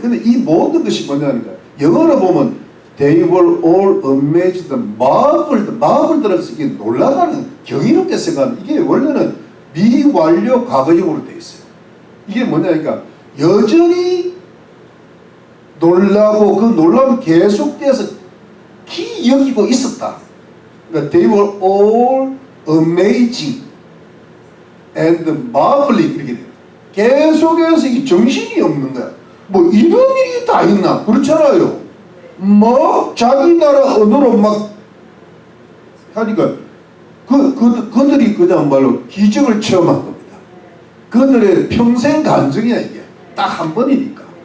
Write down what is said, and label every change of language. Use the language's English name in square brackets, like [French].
[Korean] 근데 이 모든 것이 뭐냐니까 영어로 보면 [English] they were all amazed, [Korean] marveled라는 것이 놀라다는 경이롭게 생각하는 이게 원래는 미완료 과거형으로 되어 있어요. 이게 뭐냐니까 여전히 놀라고 그 놀라움이 계속돼서 기여기고 있었다. 그러니까 [English] they were all amazing and marveling [Korean] 이렇게 돼요. 계속해서 이게 정신이 없는 거야. 뭐 이런 일이 다 있나? 그렇잖아요. 뭐 자기 나라 언어로 막 하니까 그들이 그냥 말로 기적을 체험한 겁니다. 그들의 평생 간증이야 이게. 딱 한 번이니까.